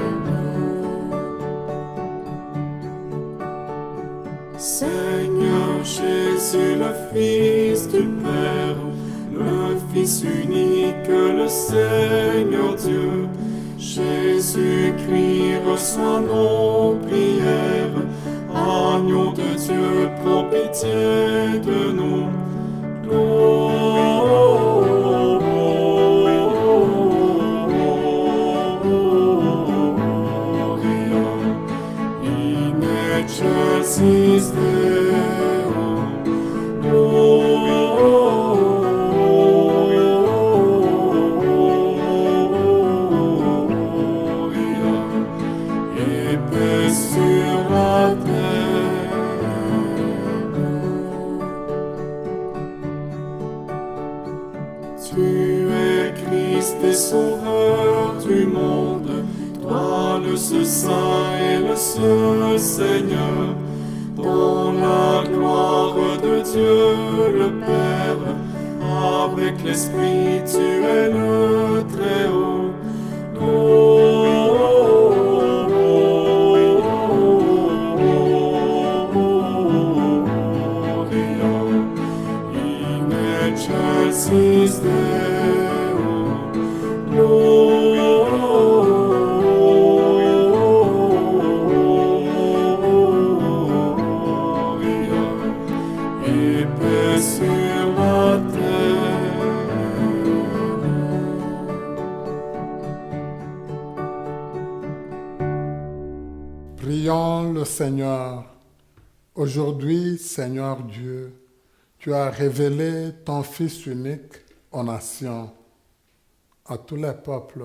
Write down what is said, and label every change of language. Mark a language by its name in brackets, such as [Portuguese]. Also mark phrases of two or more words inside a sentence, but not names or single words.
[French] Seigneur Jésus, le Fils du Père, le Fils unique, le Seigneur Dieu, Jésus-Christ, reçois nos prières. Agneau de Dieu, prends pitié de nous. [Latin] Gloria in excelsis Deo, [French] Gloria et paix sur la terre. Tu es Christ et Sauveur du monde, toi le seul Saint et le seul Seigneur, dans la gloire de Dieu le Père, avec l'Esprit tu es le Très-Haut. [Latin] Gloria in excelsis Deo, [French] Gloria et paix sur la terre. Prions le Seigneur. Aujourd'hui, Seigneur Dieu, tu as révélé ton Fils unique aux nations, à tous les peuples.